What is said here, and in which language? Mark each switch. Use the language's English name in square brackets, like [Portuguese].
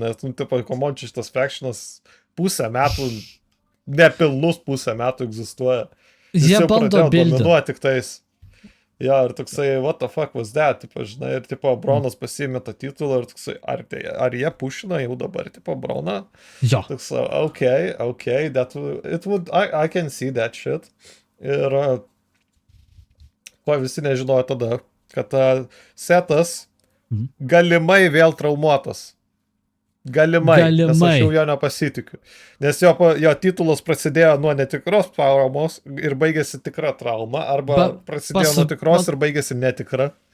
[Lithuanian] Nes, nu, tipo, komončiai šitas factionas pusę metų, nepilnus pusę metų egzistuoja. Jie bando dominuoti tik tais. Ja, ir toksai, [English] what the fuck was that, [Lithuanian] tipo, žinai, ir tipo, Bronas pasiėmė tą titulą ir toksai, ar jie pušina jau dabar, tipo, Broną? Jo. [English] Toksai, okay, I can see that shit. [Lithuanian] Ir ko visi nežinojo tada, kad Setas galimai vėl traumuotas. Galimai, nes aš jau jo nepasitikiu. Nes jo titulas prasidėjo nuo netikros traumos ir baigėsi tikra trauma, arba prasidėjo nuo tikros ir baigėsi netikra.